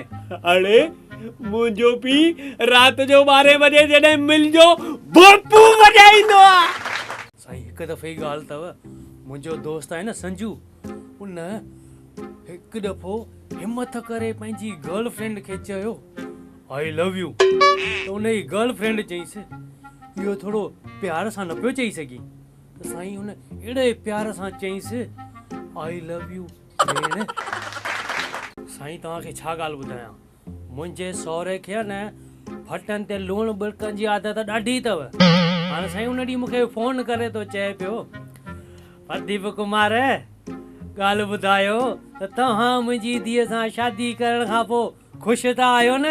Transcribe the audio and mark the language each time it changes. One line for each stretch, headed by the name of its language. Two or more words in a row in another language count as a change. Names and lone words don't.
Sindhi: अड़े मुंहिंजो पीउ राति जो 12 बजे जॾहिं मिल जो भोपू वॼाईंदो आहे। साईं हिकु दफ़े जी ॻाल्हि अथव, मुंहिंजो दोस्त आहे न संजू, उन हिकु दफ़ो हिमत करे पंहिंजी गर्लफ्रेंड खे चयो
English: I love you,
Sindhi: त उन जी गर्लफ्रेंड चईंसि इहो थोरो प्यार सां न पियो चई सघी, त साईं हुन अहिड़े प्यार सां चईंसि
English: I love you
Sindhi: भेण। साईं तव्हांखे छा ॻाल्हि ॿुधायां, मुंहिंजे सहुरे खे न फटनि ते लूणु ॿिड़कनि जी आदत ॾाढी अथव। हाणे साईं उन ॾींहुं मूंखे फ़ोन करे थो चए पियो प्रदीप कुमार ॻाल्हि ॿुधायो त तव्हां मुंहिंजी धीअ सां शादी करण खां पोइ ख़ुशि था आहियो न?